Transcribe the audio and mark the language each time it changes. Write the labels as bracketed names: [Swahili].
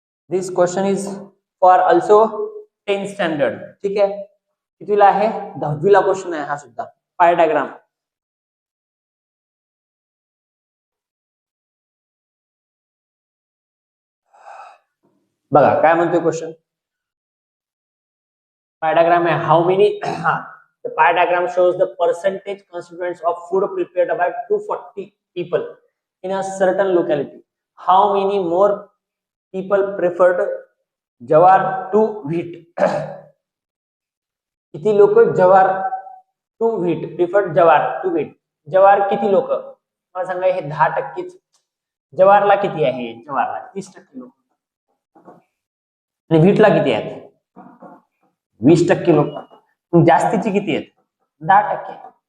[English] This question is for also 10th standard. [Marathi] ठीक आहे, कितीला आहे? 10वीला क्वेश्चन आहे हा सुद्धा. पाय डायग्राम बघा काय म्हणतोय क्वेश्चन. [English] pie diagram [Marathi] आहे, [English] How many the pie diagram shows the percentage constituents of food prepared by 240 people in a certain locality. How many more people preferred jawar to wheat? [Marathi] किती लोक जवार [English] To wheat preferred jowar to wheat? [Marathi] जवार किती लोक? मला सांगा, हे 10%. जवारला किती आहे? जवारला 30% लोक. आणि व्हीटला किती आहेत? 20% लोक. जास्तीची किती आहेत? 10%.